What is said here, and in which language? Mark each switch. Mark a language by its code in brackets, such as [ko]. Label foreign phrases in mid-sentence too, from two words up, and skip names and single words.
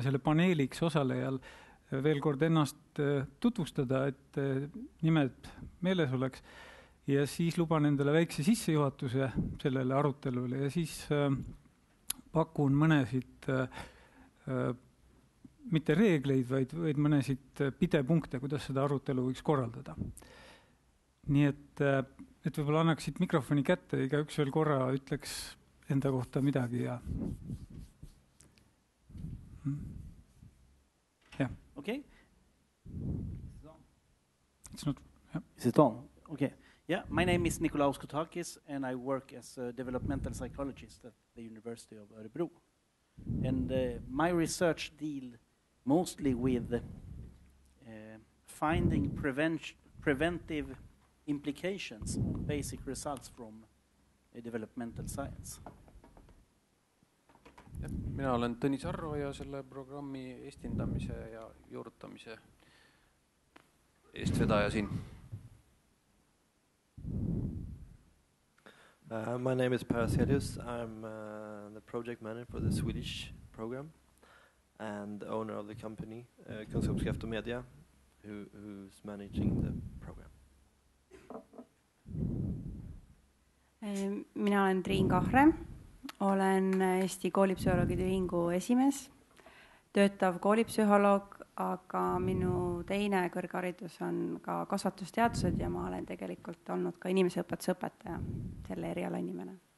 [et] selle paneeliks osalejal veel kord ennast tutvustada, et nimed meeles oleks ja siis luban endale väikse sissejuhatuse sellele arutelule ja siis pakun mõnesid mitte reegleid, vaid mõnesid pidepunkte, kuidas seda arutelu võiks korraldada. Nii et võib-olla annaksid mikrofoni kätte, iga üks veel korra ütleks enda kohta midagi ja yeah. [en] Okay. It's not, yeah. Is it on? Okay. Yeah, my name is Nikolaus Kotakis and I work as a developmental psychologist at the University of Örebro. And my research deal mostly with finding preventive implications on basic results from developmental science. [et] Ja, mina olen Tõnis Arro ja selle programmi estendamise ja juurutamise eestvedaja siin. [en] My name is Per Selius. I'm the project manager for the Swedish program and owner of the company Kunskapskraft och Media, who's managing the program. [et] Mina olen Triin Kahre, olen Eesti koolipsühholoogide ühingu esimees, töötav koolipsühholoog, aga minu teine kõrgharidus on ka kasvatusteadused ja ma olen tegelikult olnud ka inimeseõpetuse õpetaja, selle eriala inimene.